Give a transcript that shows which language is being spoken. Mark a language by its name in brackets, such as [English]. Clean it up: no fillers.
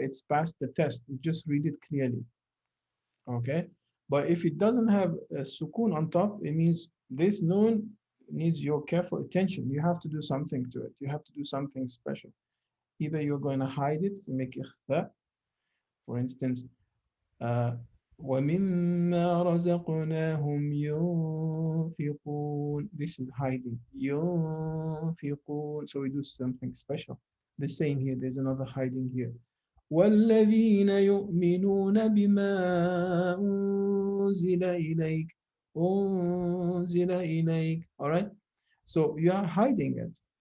[English] It's passed the test. You just read it clearly. Okay. But if it doesn't have a sukoon on top, it means this noon needs your careful attention. You have to do something to it. You have to do something special. Either you're going to hide it to make ikhfa. For instance, [Arabic] وَمِمَّا رَزَقْنَاهُمْ يُنْفِقُونَ. [English] This is hiding. [Arabic] يُنْفِقُونَ. [English] So we do something special. The same here. There's another hiding here. [Arabic] وَالَّذِينَ يُؤْمِنُونَ بِمَا أُنزِلَ إِلَيْكَ أُنزِلَ إِلَيْكَ. [English] All right. So you are hiding it.